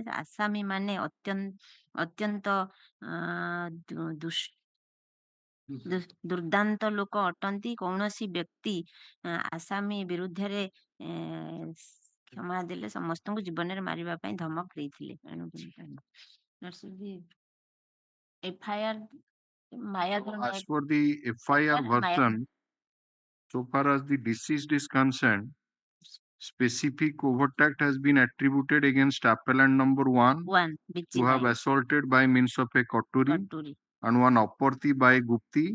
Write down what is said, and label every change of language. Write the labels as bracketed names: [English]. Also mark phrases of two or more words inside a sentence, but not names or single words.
[Odia] ଆସାମୀମାନେ ଅତ୍ୟନ୍ତ ଦୁର୍ଦାନ୍ତ ଲୋକ ଅଟନ୍ତି। କୌଣସି ବ୍ୟକ୍ତି ଆସାମୀ ବିରୁଦ୍ଧରେ କ୍ଷମା ଦେଲେ ସମସ୍ତଙ୍କୁ ଜୀବନରେ ମାରିବା ପାଇଁ ଧମକ ଦେଇଥିଲେ। [English] FIR As for the FIR version, so far as the deceased is concerned, specific overt act has been attributed against appellant number 1 who have assaulted by means of a koturi and one Apparti by Gupti.